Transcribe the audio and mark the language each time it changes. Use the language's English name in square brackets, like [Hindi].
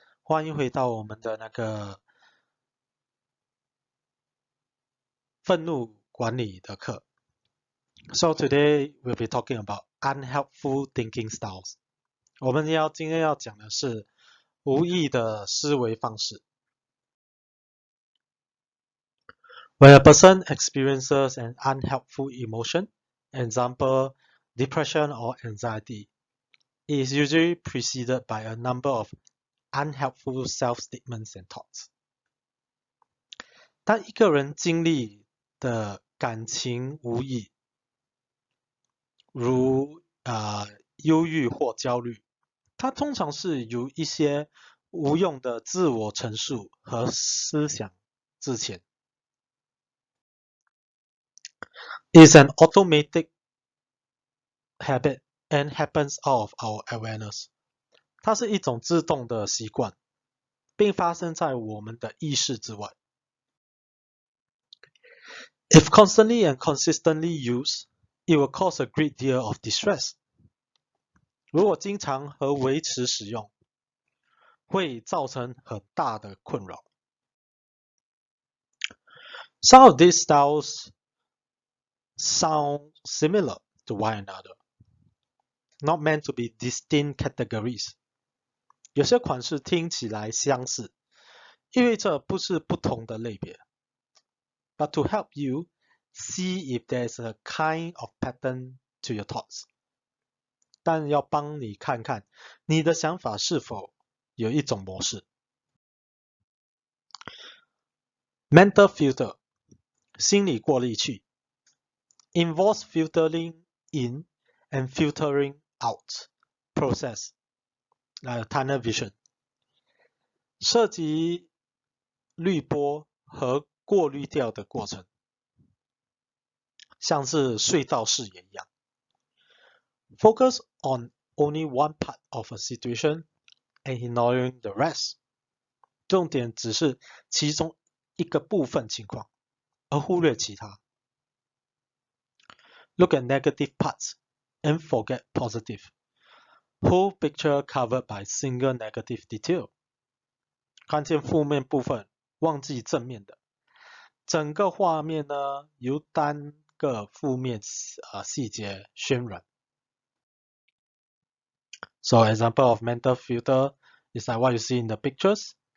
[Chinese] 欢迎回到我们的那个愤怒管理的课。 [English] So today we'll be talking about unhelpful thinking styles. [Chinese] 我们今天要讲的是无益的思维方式。 [English] When a person experiences an unhelpful emotion, example, depression or anxiety, it is usually preceded by a number of unhelpful self-statements and thoughts. [Chinese] 当一个人经历的感情无益，如忧郁或焦虑，它通常是由一些无用的自我陈述和思想之前。 [English] It's an automatic habit and happens out of our awareness. [Chinese] 它是一种自动的习惯，并发生在我们的意识之外。 [English] If constantly and consistently used, it will cause a great deal of distress. [Chinese] 如果经常和维持使用，会造成很大的困扰。 [English] Some of these styles sound similar to one another, not meant to be distinct categories. [Chinese] 有些款式听起来相似，意味着不是不同的类别。 [English] But to help you see if there's a kind of pattern to your thoughts. [Chinese] 但要帮你看看你的想法是否有一种模式。 [English] Mental filter, 心理过滤器 involves filtering in and filtering out process, tunnel vision. [Chinese] 涉及滤波和过滤掉的过程，像是隧道视野一样。 [English] Focus on only one part of a situation and ignoring the rest. [Chinese] 重点只是其中一个部分情况，而忽略其他。 [English] Look at negative parts and forget positive. Whole picture covered by single negative detail. [Chinese] 看见负面部分，忘记正面的。整个画面呢，由单个负面细节渲染。 [English] So example of mental filter is like what you see in the pictures.